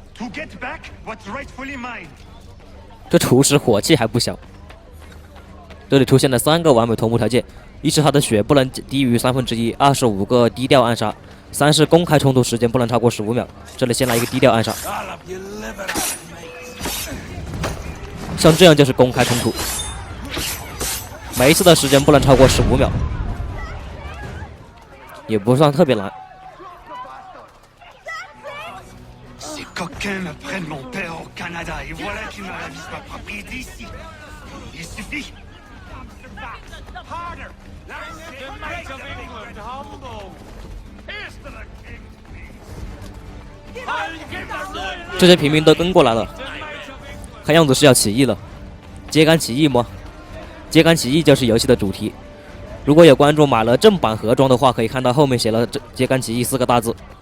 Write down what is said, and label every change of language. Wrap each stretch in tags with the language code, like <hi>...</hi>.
<en>To get back what's rightfully mine!</en> <zh>这厨师火气还不小。这里出现了3个完美同步条件：一是他的血不能低于1/3，二是5个低调暗杀，三是公开冲突时间不能超过15秒。这里先来一个低调暗杀，像这样就是公开冲突，每一次的时间不能超过15秒，也不算特别难。</zh> <fr>Ces coquins me prennent mon père au Canada et voilà qu'ils me ravissent ma propriété ici. Il suffit.</fr> <en>Harder. The might of England humble. Here's to the king.</en> <zh>这些平民都跟过来了，看样子是要起义了。揭竿起义吗？揭竿起义就是游戏的主题。如果有观众买了正版盒装的话，可以看到后面写了“揭竿起义”4个大字。</zh>